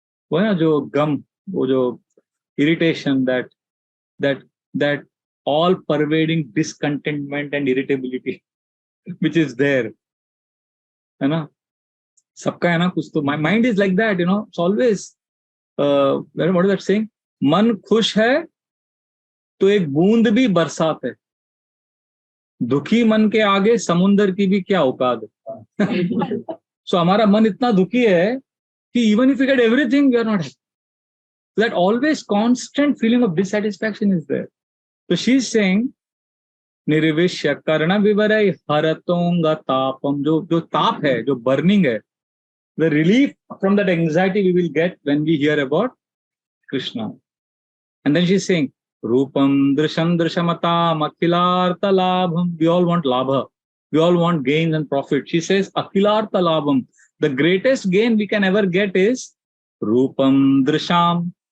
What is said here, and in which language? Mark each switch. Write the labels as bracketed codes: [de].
[hi] वो ना जो gum, वो जो irritation, [en] that all pervading discontentment and irritability which is there, [hi] है ना? सबका है ना कुछ तो. [en] My mind is like that, it's always what is that saying? [hi] मन खुश है तो एक बूंद भी बरसात है, दुखी मन के आगे समुंदर की भी क्या औकात है. [en] So [hi] हमारा मन इतना दुखी है कि [en] even if we get everything, we are not happy. So that always constant feeling of dissatisfaction is there. So she's saying [sa] निर्विश्य कर्ण विवरय हरतोंगा तापम. [hi] जो ताप है, जो burning है, [en] the relief from that anxiety we will get when we hear about Krishna. And then she's saying [sa] Rupam drisham drishamatam akhilartha labham. [en] We all want labha. We all want gains and profit. She says akhilartha labham. The greatest gain we can ever get is Rupam drisham.